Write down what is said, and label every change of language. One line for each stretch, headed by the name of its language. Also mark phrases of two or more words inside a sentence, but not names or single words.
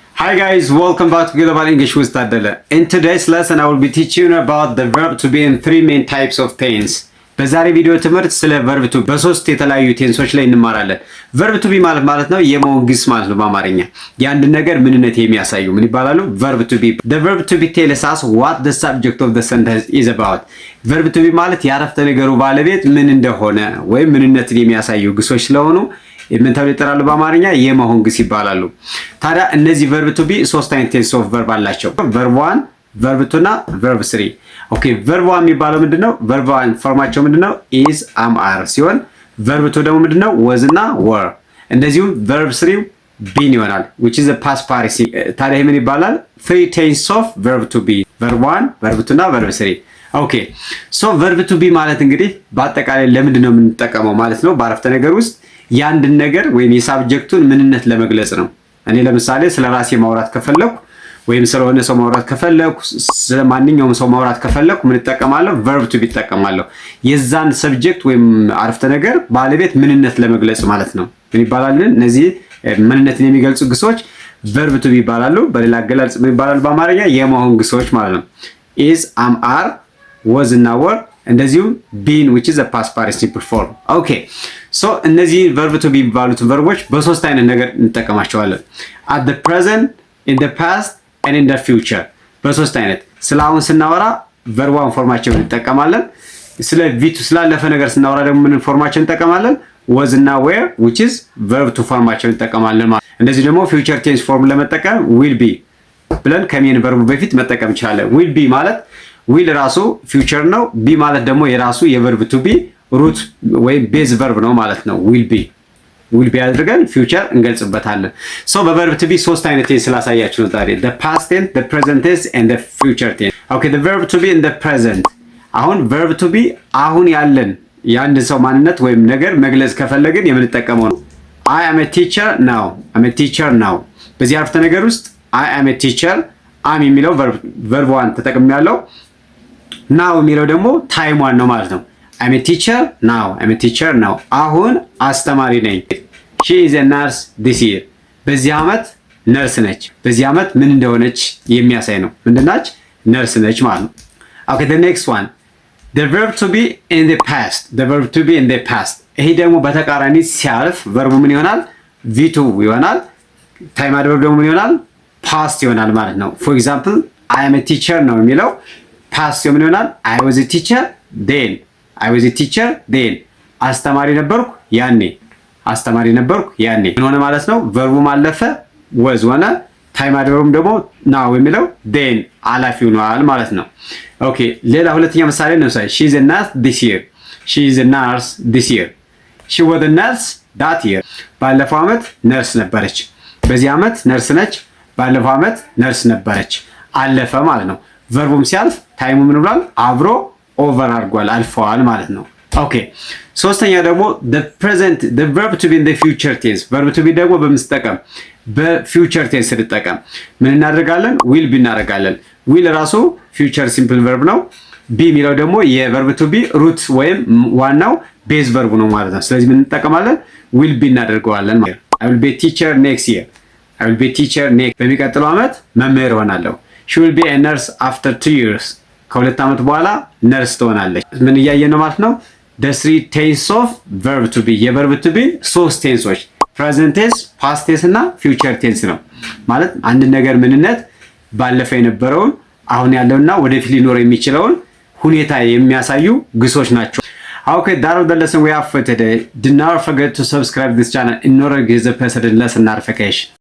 English: Hi guys, welcome back to Global English with Tadele. In today's lesson, I will be teaching you about the verb to be in three main types of tense.
Amharic: በዛሬ ቪዲዮ ትምህርት ስለ
English: verb to
Amharic: በሶስት የተለያዩ ቴንሶች ላይ እንማራለን።
English: verb to be
Amharic: ማለት ነው የመሆን ግስ ማለት ነው በአማርኛ የአንድ ነገር ምንነት የሚያሳዩ ምን ይባላሉ?
English: verb to be. The verb to be tells us what the subject of the sentence is about. verb to be
Amharic: ማለት የአረፍተ ነገሩ ባለቤት ምን እንደሆነ ወይም ምንነትን የሚያሳዩ ግሶች ስለሆኑ ምን ተብለው ይጠራሉ? በአማርኛ የመሆን ግስ ይባላሉ። ታዲያ እነዚህ
English: verb to be
Amharic: ሶስት አይነት
English: tense of verb
Amharic: አላቸው።
English: verb 1 verb 2
Amharic: እና
English: verb 3. okay verb 1
Amharic: የሚባለው ምንድነው?
English: verb 1
Amharic: ፎርማቸው ምንድነው?
English: is am are ሲሆን verb 2
Amharic: ደግሞ ምንድነው?
English: was እና were። እንደዚሁም verb 3 been ይሆናል which is a past participle።
Amharic: ታዲያ ምን ይባላል?
English: three tense of verb to be verb 1 verb 2
Amharic: እና
English: verb 3። okay so verb to be
Amharic: ማለት እንግዲህ በአጠቃላይ ለምንድነው የምንጠቀመው ማለት ነው በአረፍተ ነገር ውስጥ ያንድን ነገር ወይም የሳብጀክቱን ምንነት ለመግለጽ ነው። እኔ ለምሳሌ ስለ ራሴ ማውራት ከፈለኩ ወይም ስለሆነ ሰው ማውራት ከፈለኩ ስለማንኛውም ሰው ማውራት ከፈለኩ ምን እጠቀማለሁ?
English: verb to be
Amharic: እጠቀማለሁ። የዛን ሰብጀክት ወይም አረፍተ ነገር ባለቤት ምንነት ለመግለጽ ማለት ነው። ምን ይባላል? እነዚህ ምንነትን የሚገልጹ ግሶች
English: verb to be
Amharic: ይባላሉ። በሌላ አገላለጽ ምን ይባላሉ? በአማርኛ የመሆን ግሶች ማለት ነው።
English: is am are was እና were እንደዚሁ been which is a past participle form. okay so
Amharic: እነዚህ
English: verb to be
Amharic: የሚባሉትን ቨርቦች በሶስት አይነት ነገር እንጠቀማቸዋለን።
English: at the present, in the past and in the future።
Amharic: በሶስት አይነት ስለ አሁን ስናወራ
English: verb 1
Amharic: ፎርማቸውን እንጠቀማለን። ስለ ቪቱ ስላለፈ ነገር ስናወራ ደግሞ ምን ፎርማቸውን እንጠቀማለን? was እና
English: were which is verb 2
Amharic: ፎርማቸውን እንጠቀማለን ማለት። እንደዚህ ደግሞ
English: future tense form
Amharic: ለመጠቀም
English: will be
Amharic: ብለን ከሜን verb በፊት መጠቀም እንችላለን።
English: will be
Amharic: ማለት will ራሱ future ነው። be ማለት ደግሞ የራሱ የ
English: verb to be root
Amharic: ወይም
English: base verb
Amharic: ነው ማለት ነው።
English: will be
Amharic: አድርገን future እንገልጽበታለን። ሶ በ
English: verb to be
Amharic: ሶስት አይነት ቴንስ ስላሳያችሁ ነው ዛሬ
English: the past tense, the present tense and the future tense. okay the verb to be in the present
Amharic: አሁን
English: verb to be
Amharic: አሁን ያለን የአንድ ሰው ማንነት ወይም ነገር መግለጽ ከፈለግን የምንጠቀመው ነው።
English: I am a teacher now. I'm a teacher now።
Amharic: በዚህ አረፍተ ነገር ውስጥ
English: I am a teacher am የሚለው verb 1 ተጠቅሜያለሁ። now
Amharic: የሚለው ደግሞ
English: time 1
Amharic: ነው ማለት ነው።
English: I'm a teacher now. I'm a teacher now.
Amharic: አሁን አስተማሪ ነኝ።
English: She is a nurse this year.
Amharic: በዚህ ዓመት ነርስ ነች። በዚህ ዓመት ምን እንደሆነች የሚያሳይ ነው። ምንድናች? ነርስ ነች ማለት ነው።
English: Okay, the next one. The verb to be in the past. The verb to be in the past.
Amharic: ይሄ ደግሞ በተቃራኒ ሲያልፍ verb ምን ይሆናል? V2 ይሆናል።
English: time adverb
Amharic: ደግሞ ምን ይሆናል? past ይሆናል ማለት ነው።
English: For example, I am a teacher
Amharic: ነው የሚለው past ምን ይሆናል?
English: I was a teacher then. I was a teacher then.
Amharic: አስተማሪ ነበርኩ ያኔ። አስተማሪ ነበርኩ ያኔ ምን ሆነ ማለት ነው? verb ማለፈ was ሆነ።
English: time adverb
Amharic: ደግሞ now የሚለው then አላፊ ሆኗል ማለት ነው። ኦኬ ሌላ ሁለተኛ ምሳሌ ነው።
English: she is a nurse this year. She is a nurse this year. She was a nurse that year.
Amharic: ባለፈው ዓመት ነርስ ነበረች። በዚህ ዓመት ነርስ ነች። ባለፈው ዓመት ነርስ ነበረች። አለፈ ማለት ነው። verb ሲያልፍ ታይሙ ምን ብሏል? አብሮ ኦቨር አድርጓል አልፈዋል ማለት ነው። ኦኬ ሶስተኛ ደግሞ
English: the verb to be in the future tense. verb to be
Amharic: ደግሞ በምንጠቀም በ
English: future tense
Amharic: እንጠቀም ምን እናደርጋለን?
English: will be
Amharic: እናደርጋለን። will ራሱ
English: future simple verb
Amharic: ነው። be የሚለው ደግሞ የ
English: verb to be root
Amharic: ወይም ዋናው
English: base verb
Amharic: ነው ማለት ነው። ስለዚህ ምን እንጠቀማለን?
English: will be
Amharic: እናደርገዋለን ማለት ነው።
English: I will be a teacher next year. I will be a teacher next
Amharic: በሚቀጥለው ዓመት መምህር ሆናለሁ።
English: She will be a nurse after 2 years.
Amharic: ከሁለት ዓመት በኋላ ነርስ ትሆናለች። ምን እያየን ነው ማለት ነው?
English: the three tense of verb to be
Amharic: የ
English: verb to be
Amharic: ሶስት ቴንሶች
English: present tense, past tense
Amharic: እና
English: future tense
Amharic: ነው ማለት አንድ ነገር ምንነት ባለፈ የነበረውን አሁን ያለውና ወደፊት ሊኖር የሚችለውን ሁኔታ የሚያሳዩ ግሶች ናቸው።
English: Okay, that was the lesson we have for today. Do not forget to subscribe this channel in order to get the present lesson notification.